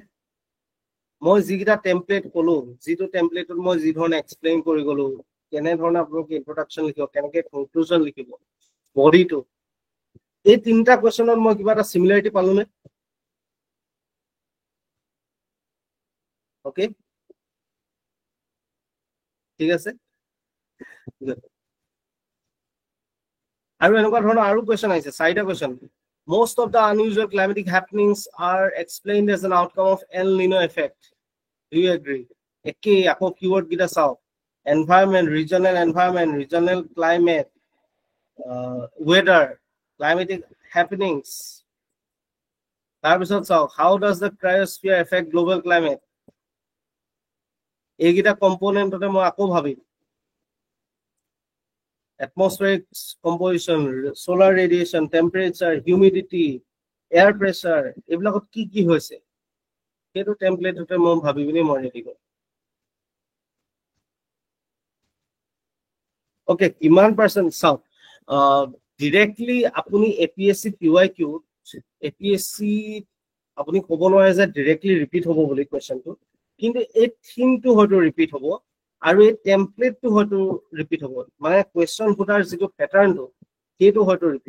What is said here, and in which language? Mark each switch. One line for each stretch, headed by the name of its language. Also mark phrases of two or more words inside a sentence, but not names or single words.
Assamese: মই যিকেইটা টেমপ্লেট ক'লো, যিটো টেমপ্লেটত মই যি ধৰণে এক্সপ্লেইন কৰি গ'লো, কেনেধৰণে আপোনালোকে ইন্ট্ৰডাকশ্যন লিখিব, কেনেকৈ কনক্লুজন লিখিব, বডিটো, এই তিনিটা কুৱেশ্যনত মই কিবা এটা চিমিলাৰিটি পালোনে? অ'কে, ঠিক আছে। আৰু এনেকুৱা ধৰণৰ আৰু কুৱেশ্যন আহিছে, 4টা কুৱেশ্যন।
English: Most of the unusual climatic happenings are explained as an outcome of El Nino effect. Do you agree?
Assamese: একেই, আকৌ কিৱৰ্ড কেইটা চাওক,
English: environment, regional climate, weather, climatic happenings.
Assamese: তাৰপিছত চাওক,
English: how does the cryosphere affect global climate?
Assamese: এইকেইটা কম্পোনেণ্টতে মই আকৌ ভাবিম,
English: atmospheric composition, solar radiation, temperature, humidity, air pressure,
Assamese: এইবিলাকত কি কি হৈছে সেইটো টেমপ্লেটতে মই ভাবি পিনি মই ৰেডি কৰিম। ওকে, কিমান পাৰ্চেণ্ট চাওক, ডিৰেক্টলি আপুনি APSC PYQ, APSC আপুনি ক'ব নোৱাৰে যে ডিৰেক্টলি ৰিপিট হ'ব বুলি কুৱেশ্যনটো, কিন্তু এই থিমটো হয়তো ৰিপিট হ'ব আৰু এই টেমপ্লেটটো হয়তো ৰিপিট হ'ব, মানে কুৱেশ্যন সোধাৰ যিটো পেটাৰ্ণটো সেইটো হয়তো ৰিপিট।